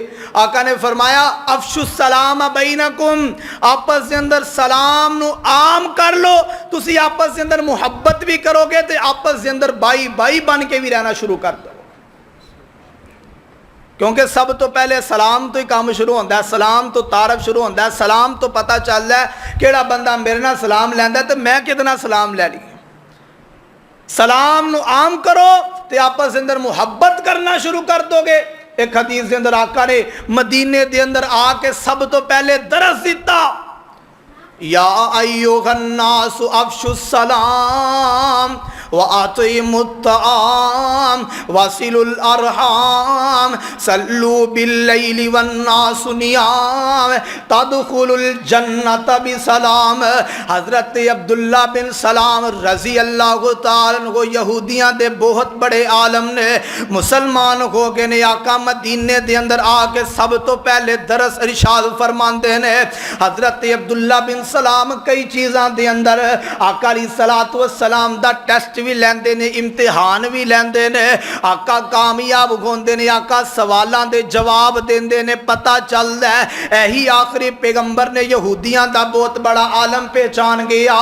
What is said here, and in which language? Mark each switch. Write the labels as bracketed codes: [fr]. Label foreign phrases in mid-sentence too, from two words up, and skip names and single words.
[pa] آقا نے فرمایا [ar] افشو السلام بینکم، [pa] آپس دے اندر سلام نو عام کر لو، تسی آپس دے اندر محبت بھی کرو گے تے آپس دے اندر بائی بن کے بھی رہنا شروع کر دو، کیونکہ سب تو پہلے سلام تو ہی کام شروع ہوتا ہے، سلام تو تعارف شروع ہوتا ہے، سلام تو پتہ چل ہے کیڑا بندہ میرے نال سلام لیندا ہے تو میں کتنا سلام لے لی۔ سلام نو عام کرو تے آپس دے اندر محبت کرنا شروع کر دو گے۔ ایک حدیث دے اندر آقا نے مدینے دے اندر آ کے سب تو پہلے درس دیتا، [ar] یا ایھا الناس افشوا السلام وَأَطْعِمُوا الطَّعَامَ وَصِلُوا الْأَرْحَامَ صَلُّوا بِاللَّيْلِ وَالنَّاسُ نِيَامٌ تَدْخُلُوا الْجَنَّةَ بِسَلَامٍ۔ [pa] حضرت عبداللہ بن سلام [ar] رضی اللہ تعالیٰ عنہ [pa] یہودیاں دے بہت بڑے عالم نے، مسلمان ہو گئے نے، آقا مدینے دے اندر آ کے سب تو پہلے درس ارشاد فرماندے نے۔ حضرت عبداللہ بن سلام کئی چیزاں دے اندر آقا [ar] علیہ الصلوۃ والسلام [pa] دا ٹیسٹ بھی لیندے نے، امتحان بھی لیندے نے، آقا کامیاب ہوندے نے، آقا سوالاں دے جواب دیندے نے، پتہ چلدا ہے ایہی آخری پیغمبر نے یہودیاں دا بہت بڑا عالم پہچان گیا۔